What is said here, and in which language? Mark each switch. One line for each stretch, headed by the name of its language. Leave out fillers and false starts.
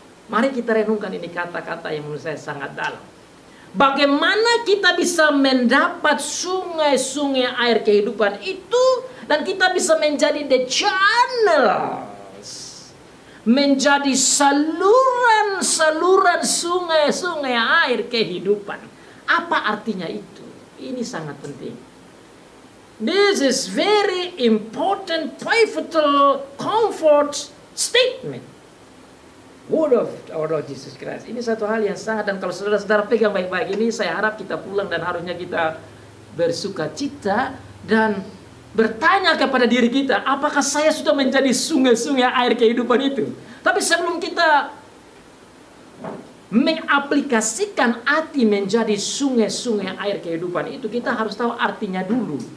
Indonesian: Mari kita renungkan ini kata-kata yang menurut saya sangat dalam. Bagaimana kita bisa mendapat sungai-sungai air kehidupan itu, dan kita bisa menjadi
English: the channels,
Indonesian: menjadi saluran-saluran sungai-sungai air kehidupan. Apa artinya itu? Ini sangat penting.
English: This is very important, pivotal, comfort statement. Word of our Lord Jesus Christ.
Indonesian: Ini satu hal yang sangat, dan kalau saudara-saudara pegang baik-baik ini, saya harap kita pulang dan harusnya kita bersuka cita dan bertanya kepada diri kita, apakah saya sudah menjadi sungai-sungai air kehidupan itu? Tapi sebelum kita mengaplikasikan arti menjadi sungai-sungai air kehidupan itu, kita harus tahu artinya dulu.